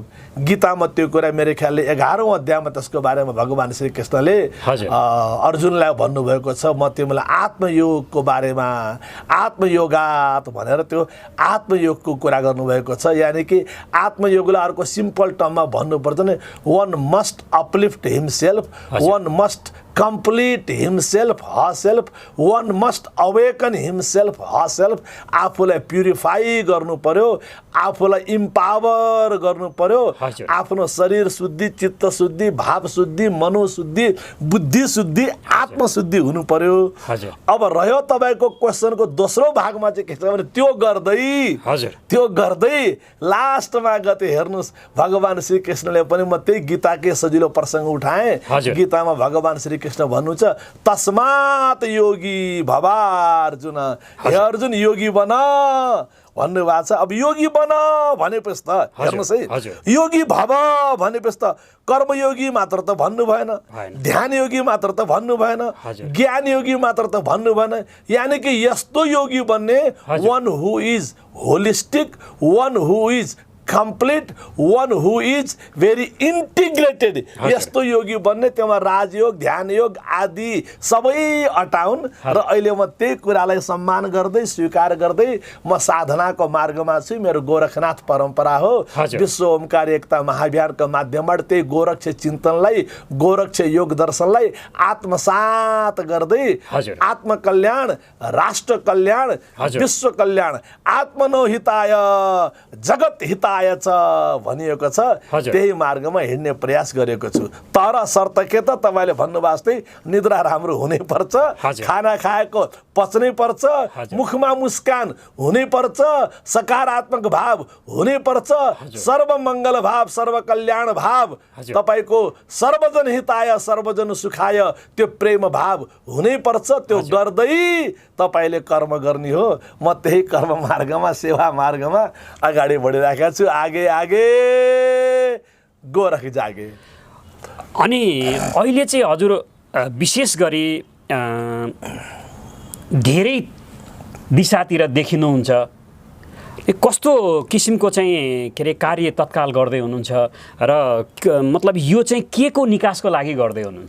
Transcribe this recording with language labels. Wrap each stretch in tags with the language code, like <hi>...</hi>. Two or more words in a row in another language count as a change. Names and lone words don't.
<ne>गीतामा त्यो कुरा मेरो ख्यालले 11औं अध्यायमा त्यसको बारेमा भगवान श्री कृष्णले अर्जुनलाई भन्नुभएको छ, म तिमीलाई आत्मयोगको बारेमा आत्मयोगात भनेर त्यो आत्मयोगको कुरा गर्नुभएको छ।</ne> <hi>यानि कि</hi> <ne>आत्मयोगलाई अर्को</ne> <en>simple termमा</en> <ne>भन्नुपर्छ भने</ne> <en>one must uplift himself, one must complete himself, herself, one must awaken himself, herself।</en> <ne>आफूलाई प्युरिफाई गर्नु पर्यो, आफूलाई इम्पावर गर्नु पर्यो, आफ्नो शरीर शुद्धि, चित्त शुद्धि, भाव शुद्धि, मनोशुद्धि, बुद्धि शुद्धि, आत्मशुद्धि हुनु पर्यो। अब रह्यो तपाईँको क्वेसनको दोस्रो भागमा चाहिँ के छ भने त्यो गर्दै लास्टमा गते हेर्नुहोस् भगवान श्री कृष्णले पनि, म त्यही गीताकै सजिलो प्रसङ्ग उठाएँ। गीतामा भगवान श्री कृष्ण भन्नुहुन्छ</ne> <sa>तस्मात् योगी भवा अर्जुन,</sa> <ne>हे अर्जुन योगी बन भन्नुभएको छ। अब योगी बन भनेपछि त हेर्नुहोस् है, योगी भव भनेपछि त कर्मयोगी मात्र त भन्नु भएन, ध्यान योगी मात्र त भन्नु भएन, ज्ञान योगी मात्र त भन्नु भएन।</ne> <hi>यानि कि</hi> <ne>यस्तो योगी बन्ने</ne> <en>one who is holistic, one who is complete, one who is very integrated।</en> <ne>यस्तो योगी बन्ने, त्यसमा राजयोग, ध्यान योग आदि सबै अटाउन्। र अहिले म त्यही कुरालाई सम्मान गर्दै स्वीकार गर्दै म साधनाको मार्गमा छु। मेरो गोरखनाथ परम्परा हो, विश्व ओमकार एकता महाभियानको माध्यमबाट त्यही गोरक्ष चिन्तनलाई, गोरक्ष योग दर्शनलाई आत्मसात गर्दै आत्मकल्याण, राष्ट्र कल्याण, विश्व कल्याण,</ne> <sa>आत्मनो हिताय जगत हिताय</sa> <ne>भनिएको छ, त्यही मार्गमा हिँड्ने प्रयास गरेको छु। तर शर्त के त तपाईँले भन्नुभएको जस्तै निद्रा राम्रो हुनै पर्छ, खाना खाएको पच्नै पर्छ, मुखमा मुस्कान हुनै पर्छ, सकारात्मक भाव हुनै पर्छ, सर्वमङ्गल भाव, सर्वकल्याण भाव, तपाईँको</ne> <sa>सर्वजन हिताय सर्वजन सुखाय</sa> <ne>त्यो प्रेम भाव हुनै पर्छ। त्यो गर्दै तपाईँले कर्म गर्ने हो। म त्यही कर्म मार्गमा, सेवा मार्गमा अगाडि बढिरहेको छु।</ne> <hi>आगे आगे गोरख जागे।</hi> <ne>अनि अहिले चाहिँ हजुर विशेष गरी धेरै दिशातिर देखिनुहुन्छ, कस्तो किसिमको चाहिँ के अरे कार्य तत्काल गर्दै हुनुहुन्छ र मतलब यो चाहिँ के को निकासको लागि गर्दै हुनुहुन्छ?</ne>